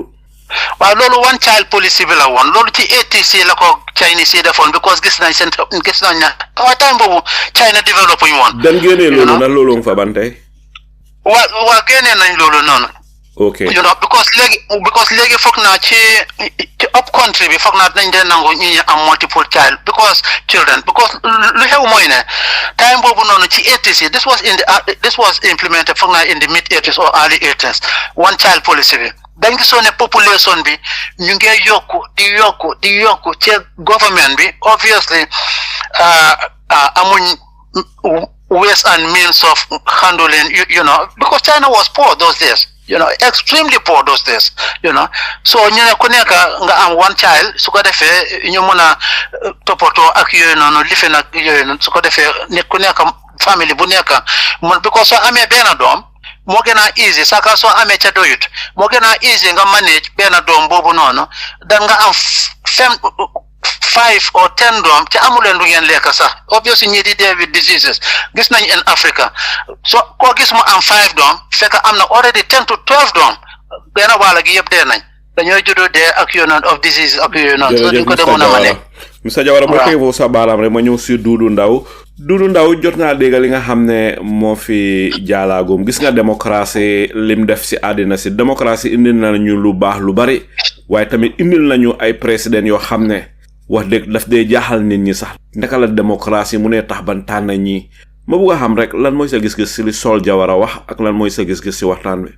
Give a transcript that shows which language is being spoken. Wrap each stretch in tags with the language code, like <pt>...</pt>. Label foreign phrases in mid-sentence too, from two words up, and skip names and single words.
<wo>waaw loolu</wo> <en>one child policy</en> <wo>bi la woon loolu ci 80s la ko Chinese yi defoon because gis nañ ne waaye time boobu China développé ñu woon dan génnee loolu ndax loolu nga fa ban tey waa génnee nañ loolu noonu okay because léegi foog naa ci</wo> <en>up country</en> <wo>bi foog naa dañ dee nangu ñi am</wo> <en>multiple child children</en> <wo>because lu xew mooy ne time boobu noonu ci 80s yi</wo> <en>this was implemented</en> <wo>foog naa</wo> <en>in the mid 80s or early 80s one child policy</en> <wo>bi dañ gisoon ne population bi ñu ngi di yokku ci government bi obviously amuñ</wo> <en>ways and means of handling because China was poor those days extremely poor those days</en> <wo>so ñu ne ku nekk nga am</wo> <en>one child</en> <wo>su ko defee ñu mën a toppatoo ak yooyu noonu life nag yooyu noonu su ko defee nit ku nekk famille bu nekk because soo amee benn doom moo gën a easy saka soo amee ca doyut moo gën a easy nga manage benn doom boobu noonu da nga am 5 or 10 doom te amuleen lu ngeen lekk sax obviously ñi di dee</wo> <en>with diseases</en> <wo>gis nañ in Africa so koo gis mu am 5 doom fekk am na already 10 to 12 doom benn wàll gi yëpp dee nañ dañoo juddoo dee ak yooyu noonu</wo> <en>of disease</en> <wo>ak yooyu noonu so duñ ko demoon a manage Mr Jawara boo koy foofu sa baaraam rek ma ñëw si Dudu Ndaw jot ngaa dégg li nga xam ne moo fi jaalaagum gis nga démocratie lim def si àddina si démocratie indil nañu lu baax lu bari waaye tamit indil nañu ay président yoo xam ne wax dëgg daf dee jaaxal nit ñi sax ndaka la démocratie mu ne tax ban tànn ñi ma bëgg a xam rek lan mooy sa gis-gis si li Saul Jawara wax ak lan mooy sa gis-gis si waxtaan bi.</wo>